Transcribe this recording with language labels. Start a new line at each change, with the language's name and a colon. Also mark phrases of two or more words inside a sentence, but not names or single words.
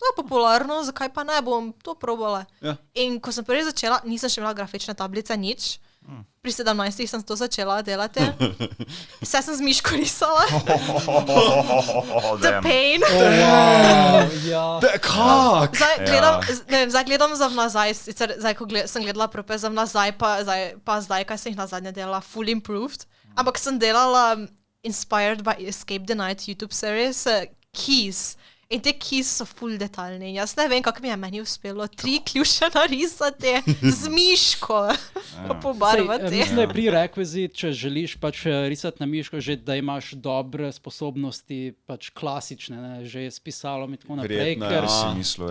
Slovenian: popularno, zakaj pa ne bom to probala. Ja. In ko sem prvi začela, nisem še imela grafične tablice, nič. Pri 17 sem to začela delati. Vse sem z miško risala.
English: The pain.
Slovenian: Kak? Zdaj gledam za nazaj, sicer zdaj, ko sem gledala prope za nazaj, pa zdaj, kaj sem jih nazadnje delala,
English: full improved.
Slovenian: Ampak sem delala
English: inspired by Escape the Night YouTube series, keys.
Slovenian: In te keys so full detaljni. Jaz ne vem, kako mi je meni uspelo 3 ključe narisati z miško, pa pobarvati. Mislim, da je prerequisite, če želiš pač risati na miško, že da imaš dobre sposobnosti, pač klasične, ne, že s pisalom in tako naprej. Verjetno,